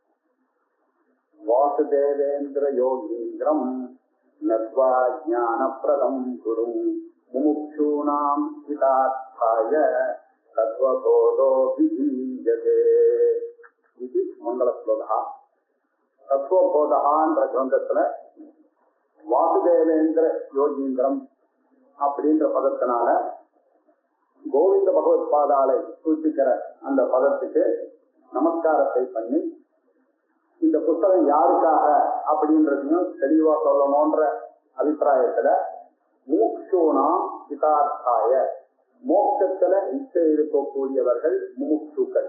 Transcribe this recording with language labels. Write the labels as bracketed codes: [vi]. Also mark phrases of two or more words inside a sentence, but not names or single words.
[sa] वासुदेवेन्द्र योगीन्द्रं नत्वा ज्ञानप्रदं गुरुं मुमुक्षूणां हितार्थाय तत्त्वबोधो विधीयते इति मंगलश्लोकः। [ta] தத்துவபோதகான்ற கிரந்தத்துல [sa] वासुदेवेन्द्र योगीन्द्रं [ta] அப்படின்ற பதத்தினால கோவிந்த பகவத் பாதாலை சூச்சிக்கிற அந்த பதத்துக்கு நமஸ்காரத்தை பண்ணி இந்த புத்தகம் யாருக்காக அப்படின்றதையும் தெளிவா சொல்லணும்ன்ற அபிப்பிராயத்துல [sa] मुमुक्षूणां हितार्थाय [ta] மோட்சத்துல இச்சை இருக்கக்கூடியவர்கள் முமுட்சுக்கள்.